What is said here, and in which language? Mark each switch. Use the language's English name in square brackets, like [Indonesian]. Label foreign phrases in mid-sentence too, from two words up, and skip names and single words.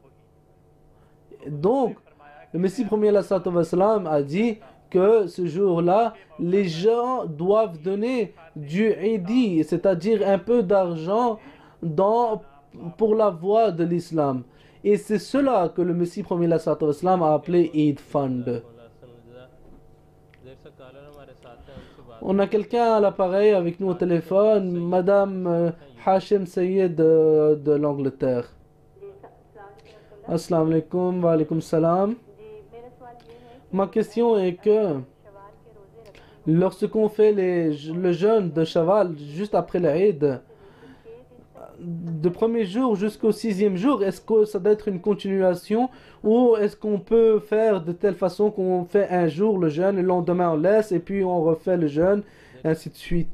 [French] Donc le Messie premier [Arabic] صلى الله عليه وسلم [French] a dit que ce jour-là, les gens doivent donner du Eidi, c'est-à-dire un peu d'argent pour la voie de l'islam. Et c'est cela que le Messie premier [Arabic] صلى الله عليه وسلم [French] a appelé Eid Fund. [Urdu] دیر سے کالر ہمارے ساتھ ہیں، ان سے بات [French] On a quelqu'un à l'appareil avec nous au téléphone, Madame Hachem Sayed de l'Angleterre. [Arabic] السلام عليكم، وعليكم السلام. [French] Ma question est que lorsqu'on fait le jeûne de Shawwal juste après l'Aïd, de premier jour jusqu'au 6e jour, est-ce que ça doit être une continuation ou est-ce qu'on peut faire de telle façon qu'on fait un jour le jeûne, le lendemain on laisse et puis on refait le jeûne, ainsi de suite?